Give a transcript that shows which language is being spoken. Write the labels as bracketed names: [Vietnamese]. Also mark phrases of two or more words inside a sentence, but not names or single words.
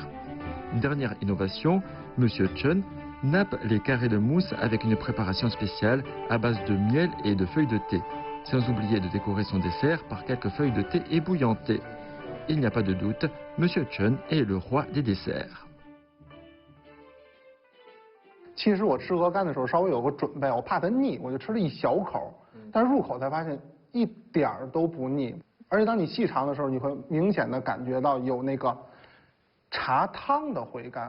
[French] Dernière innovation, Monsieur Chen nappe les carrés de mousse avec une préparation spéciale à base de miel et de feuilles de thé, sans oublier de décorer son dessert par quelques feuilles de thé ébouillantées. Il n'y a pas de doute, Monsieur Chen est le roi des desserts. [Chinese] 其实我吃鹅肝的时候稍微有个准备，我怕它腻，我就吃了一小口，但是入口才发现一点儿都不腻，而且当你细尝的时候，你会明显的感觉到有那个茶汤的回甘。